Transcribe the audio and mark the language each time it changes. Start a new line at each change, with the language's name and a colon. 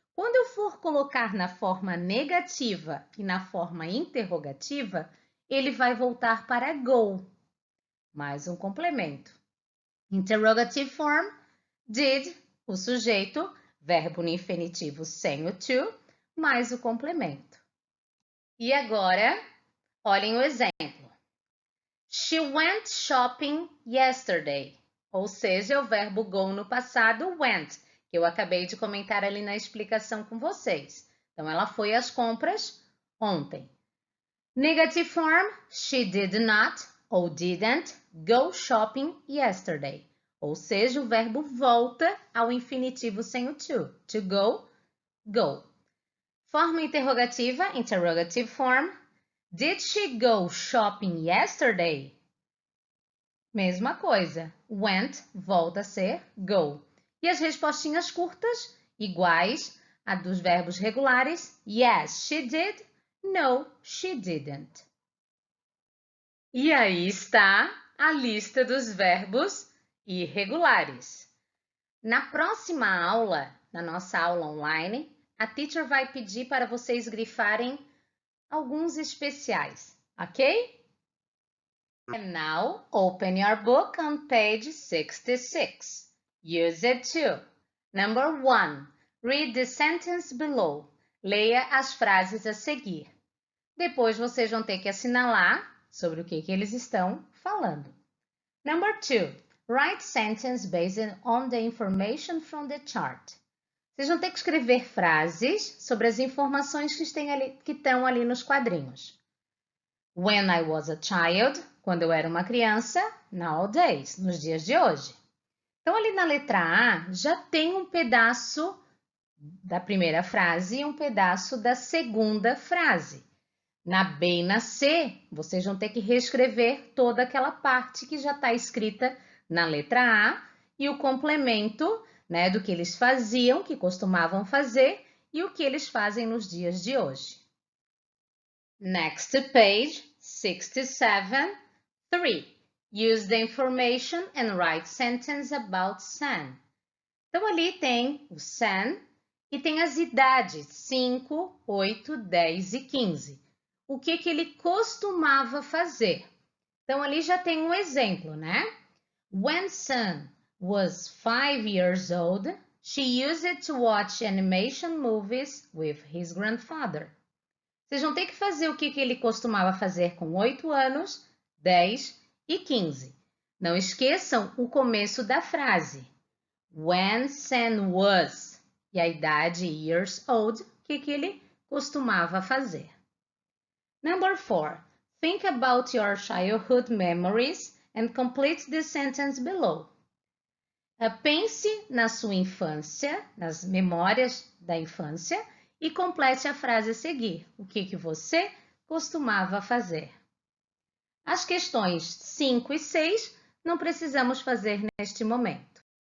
Portuguese: Quando eu for colocar na forma negativa e na forma interrogativa, ele vai voltar para go. Mais um complemento.
English: Interrogative form, did,
Portuguese: o sujeito, verbo no infinitivo sem o to, mais o complemento. E agora, olhem o exemplo.
English: She went shopping yesterday.
Portuguese: Ou seja, o verbo go no passado, went, que eu acabei de comentar ali na explicação com vocês. Então, ela foi às compras ontem.
English: Negative form, she did not ou didn't go shopping yesterday.
Portuguese: Ou seja, o verbo volta ao infinitivo sem o to.
English: To go, go.
Portuguese: Forma interrogativa,
English: interrogative form. Did she go shopping yesterday?
Portuguese: Mesma coisa. Went volta a ser go. E as respostinhas curtas, iguais a dos verbos regulares.
English: Yes, she did. No, she didn't.
Portuguese: E aí está a lista dos verbos irregulares. Na próxima aula, na nossa aula online, a teacher vai pedir para vocês grifarem alguns especiais, ok?
English: And now, open your book on page 66. Use it to. Number 1. Read the sentence below.
Portuguese: Leia as frases a seguir. Depois vocês vão ter que assinalar sobre o que eles estão falando.
English: Number 2. Write sentence based on the information from the chart.
Portuguese: Vocês vão ter que escrever frases sobre as informações que estão ali nos quadrinhos.
English: When I was a child,
Portuguese: quando eu era uma criança,
English: nowadays,
Portuguese: nos dias de hoje. Então, ali na letra A, já tem um pedaço da primeira frase e um pedaço da segunda frase. Na B e na C, vocês vão ter que reescrever toda aquela parte que já está escrita na letra A e o complemento, né, do que eles faziam, que costumavam fazer e o que eles fazem nos dias de hoje.
English: Next page, 67, 3. Use the information and write sentence about Sam.
Portuguese: Então, ali tem o Sam e tem as idades 5, 8, 10 e 15. O que ele costumava fazer? Então, ali já tem um exemplo, né?
English: When Sam was 5 years old, she used it to watch animation movies with his grandfather.
Portuguese: Vocês vão ter que fazer o que ele costumava fazer com 8 anos, 10 e 15. Não esqueçam o começo da frase.
English: When Sam was,
Portuguese: e a idade
English: years old,
Portuguese: o que ele costumava fazer.
English: Number 4. Think about your childhood memories and complete the sentence below.
Portuguese: Pense na sua infância, nas memórias da infância e complete a frase a seguir. O que você costumava fazer? As questões 5 e 6 não precisamos fazer neste momento.